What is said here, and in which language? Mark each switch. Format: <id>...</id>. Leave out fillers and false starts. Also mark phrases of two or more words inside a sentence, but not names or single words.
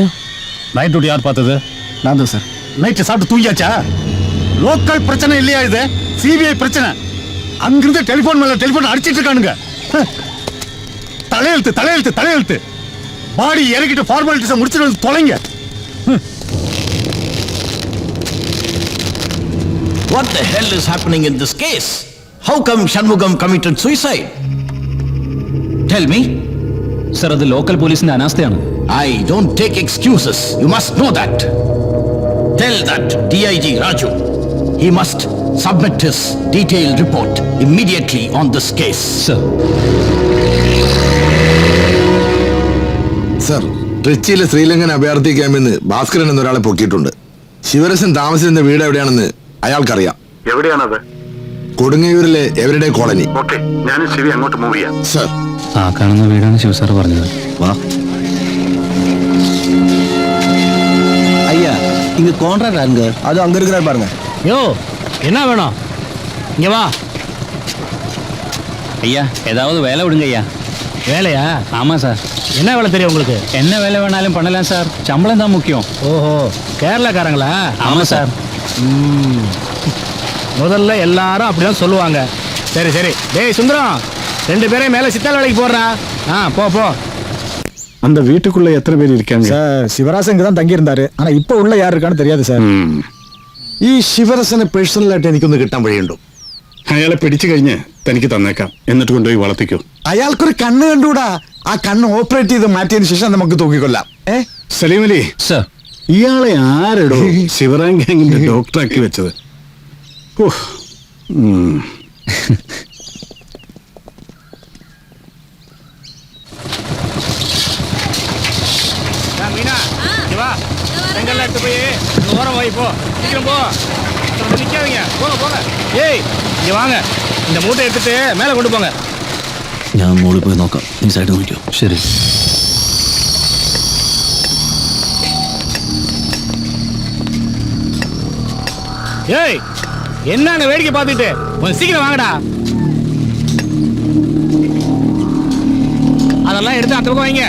<ta>நைட் டியூட்டி யார் பார்த்தது? நான் தான் சார். நைட்டு சாப்பிட்டு தூங்கியாச்சா? லோக்கல் பிரச்சனை இல்லையா இது? சிபிஐ பிரச்சனை. அங்கிருந்து டெலிபோன் மேல டெலிபோன் அடிச்சிட்டு இருக்கானுங்க. தலையெழுத்து தலையெழுத்து தலையெழுத்து. பாடி இறக்கிட்டு ஃபார்மாலிட்டிஸை முடிச்சுட்டு வந்து தொலைங்க.</ta> <en>What the hell is happening in this case? How come Shanmugam committed suicide? Tell me.</en> <ml>സർ, അത് ലോക്കൽ പോലീസിന്റെ അനാസ്ഥയാണ്.</ml> <en>I don't take excuses. You must know that. Tell that DIG Raju. He must submit his detailed report immediately on this case.</en> <ml>സർ, സർ, ട്രിച്ചിയിലെ ശ്രീലങ്കൻ അഭയാർത്ഥി ക്യാമ്പിൽ നിന്ന് ഭാസ്കരൻ എന്നൊരാളെ പൊക്കിയിട്ടുണ്ട്. ശിവരസൻ താമസിച്ചിരുന്ന വീട് എവിടെയാണെന്ന് അയാൾക്കറിയാം. എവിടെയാണത്? കൊടുങ്ങല്ലൂരിലെ എവരിഡേ കോളനി. ഓക്കെ, ഞാൻ ശിവി അങ്ങോട്ട് മൂവ് ചെയ്യാം. സർ. ആ കാണുന്ന വീടാണ് ശിവസാർ പറഞ്ഞത്. വാ.</ml> <ta>ஐயா, இங்க கான்ட்ராக்ட் ஆருங்க. அது அங்க இருக்கிறார் பாருங்க. யோ, என்ன வேணும்? இங்க வா. ஐயா, ஏதாவது வேலை விடுங்க ஐயா. வேலையா? ஆமா சார். என்ன வேலை தெரியும் உங்களுக்கு? என்ன வேலை வேணாலும் பண்ணலாம் சார், சம்பளம் தான் முக்கியம். ஓஹோ, கேரளாக்காரங்களா? ஆமா சார். முதல்ல எல்லாரும் அப்படிதான் சொல்லுவாங்க. சரி சரி, டேய் சுந்தரம், 2 பேரையும் மேல சித்தால் வேலைக்கு போடுறா. போ போ. அந்த வீட்டுக்குள்ள எத்தனை பேர் இருக்காங்க? சார், ശിവരാസൻ ഇങ്ങ தான் தங்கி இருந்தாரு. ஆனா இப்ப உள்ள யார் இருக்கான்னு தெரியாது சார்.</ta> <ml>ഈ ശിവരസനെ പേഴ്സണലായിട്ട് എനിക്കൊന്ന് കിട്ടാൻ വഴിയുണ്ടോ? അയാളെ പിടിച്ചു കഴിഞ്ഞ് തനിക്ക് തന്നേക്കാം. എന്നിട്ട് കൊണ്ടുപോയി വളർത്തിക്കോ. അയാൾക്കൊരു കണ്ണ് കണ്ടുകൂടാ. ആ കണ്ണ് ഓപ്പറേറ്റ് ചെയ്ത് മാറ്റിയതിനു ശേഷം നമുക്ക് തൂക്കിക്കൊല്ലാം. സലീം അലി സർ, ഇയാളെ ആരെടോ ശിവറാം ഗാങ്ങിന്റെ ഡോക്ടറാക്കി വെച്ചത്?</ml> <ta>மீனா, இங்க வா. செங்கல்ல எடுத்து போய் ஓரம் வை. போ, சீக்கிரம் போ. நிக்காதீங்க, போங்க போங்க. ஏய், இங்க வாங்க. இந்த மூட்டை எடுத்துட்டு மேல கொண்டு போங்க.</ta> <ml>ഞാൻ മോളിൽ പോയി നോക്കാം, നീ സൈഡ് നോക്കിയോ. ശരി.</ml> <ta>ஏய், என்னங்க வேடிக்கை பார்த்துட்டு? கொஞ்சம் சீக்கிரம் வாங்கடா. அதெல்லாம் எடுத்து அந்த பக்கம் வைங்க.</ta>